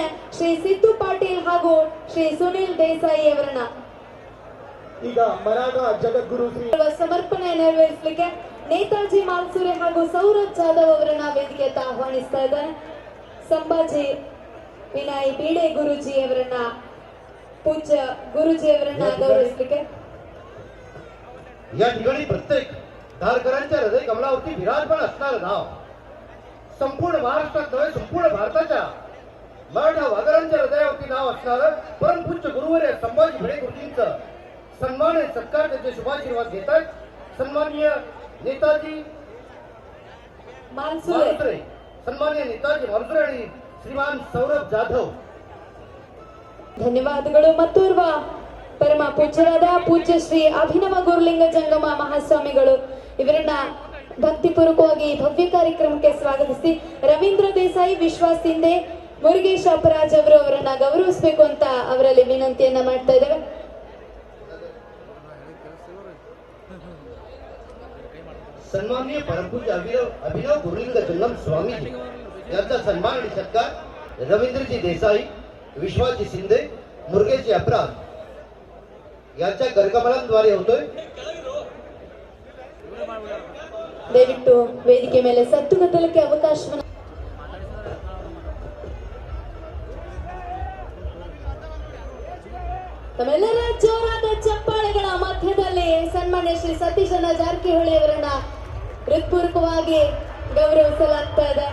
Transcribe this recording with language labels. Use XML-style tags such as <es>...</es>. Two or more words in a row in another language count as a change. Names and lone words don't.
<kn>ಶ್ರೀ ಸಿದ್ದು ಪಾಟೀಲ್ ಹಾಗೂ ಶ್ರೀ ಸುನಿಲ್ ದೇಸಾಯಿ ಅವರನ್ನ ಈಗ ಮರಾಠ ಜಗದ್ಗುರು ಸಮರ್ಪಣೆ ನೆರವೇರಿಸಲಿಕ್ಕೆ ನೇತಾಜಿ ಮಾಲ್ಸೂರೆ ಹಾಗೂ ಸೌರಭ್ ಜಾಧವ್ ಅವರನ್ನ ವೇದಿಕೆಯತ್ತ ಆಹ್ವಾನಿಸ್ತಾ ಇದ್ದಾರೆ. ಸಂಭಾಜಿ ವಿನಯ್ ಬೀಡೆ ಗುರುಜಿ ಅವರನ್ನ</kn> <mr>पूज्य गुरुजी</mr> <kn>ಅವರನ್ನ ಗೌರವಿಸಲಿಕ್ಕೆ</kn> <mr>या ठिकाणी प्रत्येक धारकरांच्या हृदय कमलावरती विराजमान असणारं नाव संपूर्ण महाराष्ट्रात नव्हे संपूर्ण भारताच्या मराठा वादळांच्या हृदयावरती नाव असणारं परमपूज्य गुरुवर्य संभाजी भिडे गुरुजींचं सन्मान आणि सत्कार त्यांचे शुभाशीर्वाद घेत आहेत. सन्माननीय नेताजी मालसुरे सन्माननीय नेताजी मालसुरे आणि श्रीमान सौरभ जाधव.</mr> <kn>ಧನ್ಯವಾದಗಳು. ಮತ್ತೋರ್ವ ಪರಮ ಪೂಜ್ಯರಾದ ಪೂಜ್ಯ ಶ್ರೀ ಅಭಿನವ ಗುರುಲಿಂಗ ಜಂಗಮ ಮಹಾಸ್ವಾಮಿಗಳು ಇವರನ್ನ ಭಕ್ತಿಪೂರ್ವಕವಾಗಿ ಭವ್ಯ ಕಾರ್ಯಕ್ರಮಕ್ಕೆ ಸ್ವಾಗತಿಸಿ ರವೀಂದ್ರ ದೇಸಾಯಿ, ವಿಶ್ವಾಸ್ ಸಿಂಧೆ, ಮುರುಗೇಶ್ ಅಪರಾಜ್ ಅವರು ಅವರನ್ನ ಗೌರವಿಸಬೇಕು ಅಂತ ಅವರಲ್ಲಿ ವಿನಂತಿಯನ್ನ ಮಾಡ್ತಾ ಇದ್ದೇವೆ. सन्माननीय परमपूज्य अभिनव गुरुलिंग जंगम स्वामीजी यांचा सन्मान आणि सत्कार रवींद्रजी देसाई, विश्वासजी शिंदे, मुरगेशजी अपराध यांच्या करकमलांद्वारे होतोय. ದಯವಿಟ್ಟು ವೇದಿಕೆ ಮೇಲೆ ಸತ್ತುಗದ್ದಲಕ್ಕೆ ಅವಕಾಶವನ್ನು ತಮ್ಮೆಲ್ಲರ ಜೋರಾದ ಚಪ್ಪಾಳೆಗಳ ಮಧ್ಯದಲ್ಲಿ ಸನ್ಮಾನ್ಯ ಶ್ರೀ ಸತೀಶಣ್ಣ ಜಾರಕಿಹೊಳಿ ಅವರನ್ನ ಹೃತ್ಪೂರ್ವಕವಾಗಿ ಗೌರವಿಸಲಾಗ್ತಾ ಇದೆ.</kn>